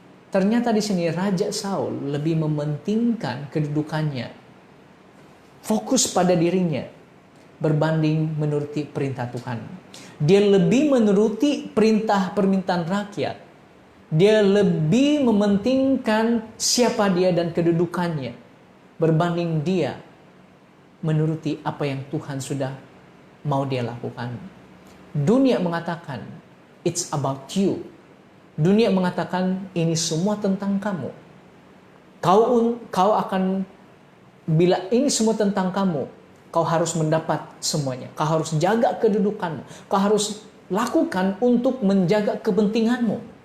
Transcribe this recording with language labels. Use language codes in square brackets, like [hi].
[ms] Ternyata di sini Raja Saul lebih mementingkan kedudukannya, fokus pada dirinya, berbanding menuruti perintah Tuhan. Dia lebih menuruti permintaan rakyat. Dia lebih mementingkan siapa dia dan kedudukannya, berbanding dia menuruti apa yang Tuhan sudah mau dia lakukan. Dunia mengatakan, [en] it's about you. [ms] Dunia mengatakan, ini semua tentang kamu. Kau akan, bila ini semua tentang kamu, kau harus mendapat semuanya. Kau harus jaga kedudukanmu. Kau harus lakukan untuk menjaga kepentinganmu.